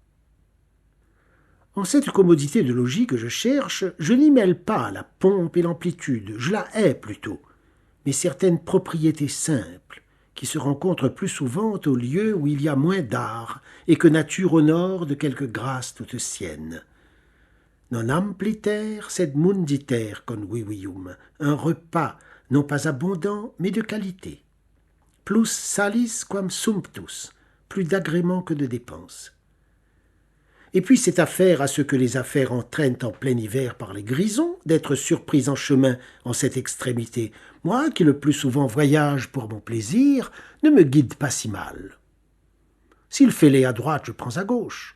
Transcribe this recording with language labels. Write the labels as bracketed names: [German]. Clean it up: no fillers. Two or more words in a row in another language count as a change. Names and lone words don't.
[French] En cette commodité de logis que je cherche, je n'y mêle pas la pompe et l'amplitude, je la hais plutôt, mais certaines propriétés simples, qui se rencontrent plus souvent au lieu où il y a moins d'art, et que nature honore de quelque grâce toute sienne. [Latin] Non ampliter sed munditer convivium, [French] un repas, non pas abondant, mais de qualité. [Latin] Plus salis quam sumptus, [French] plus d'agrément que de dépenses. Et puis c'est affaire à ce que les affaires entraînent en plein hiver par les grisons, d'être surpris en chemin en cette extrémité. Moi, qui le plus souvent voyage pour mon plaisir, ne me guide pas si mal. S'il fait laid à droite, je prends à gauche.